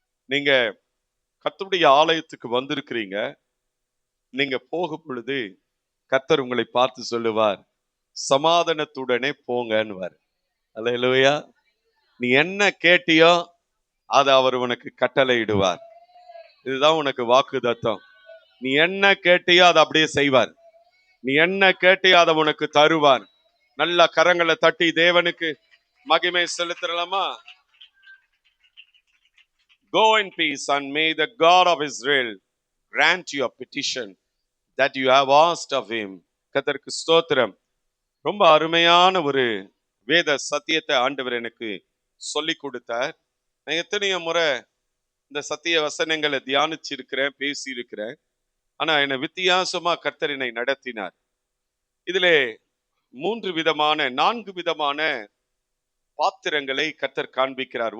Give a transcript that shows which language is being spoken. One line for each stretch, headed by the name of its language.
Tamil: நீங்க கர்த்தருடைய ஆலயத்துக்கு வந்திருக்கிறீங்க, நீங்க போகும் பொழுது கர்த்தர் உங்களை பார்த்து சொல்லுவார், சமாதானத்துடனே போங்கன்னுவார். அல்லேலூயா. நீ என்ன கேட்டியோ அதை அவர் உனக்கு கட்டளையிடுவார். இதுதான் உனக்கு வாக்கு தத்தம். நீ என்ன கேட்டியோ அதை அப்படியே செய்வார். நீ என்ன கேட்டியோ அதை உனக்கு தருவார். நல்ல கரங்களை தட்டி தேவனுக்கு மகிமை செலுத்தலாமா?
English: Go in peace and may the God of Israel grant your petition that you have asked of him.
Tamil: கர்த்தருக்கு ஸ்தோத்திரம். ரொம்ப அருமையான ஒரு வேத சத்தியத்தை ஆண்டவர் எனக்கு சொல்லி கொடுத்தார். நான் எத்தனையோ முறை இந்த சத்திய வசனங்களை தியானிச்சு இருக்கிறேன், பேசி இருக்கிறேன். ஆனா என்னை வித்தியாசமா கர்த்தர் என்னை நடத்தினார். இதிலே 4 விதமான பாத்திரங்களை கர்த்தர் காண்பிக்கிறார்.